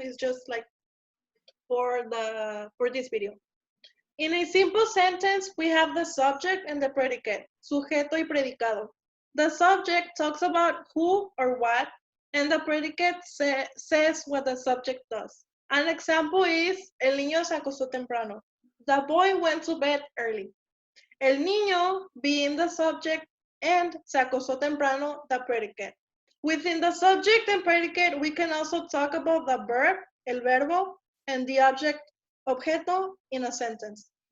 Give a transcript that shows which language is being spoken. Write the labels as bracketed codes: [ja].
[en] It's just like for this video. In a simple sentence, we have the subject and the predicate, [es] sujeto y predicado. [en] The subject talks about who or what, and the predicate says what the subject does. An example is, [es] el niño se acostó temprano. [en] The boy went to bed early. [es] El niño [en] being the subject and [es] se acostó temprano, [en] the predicate. Within the subject and predicate, we can also talk about the verb, [es] el verbo, [en] and the object, objeto, in a sentence.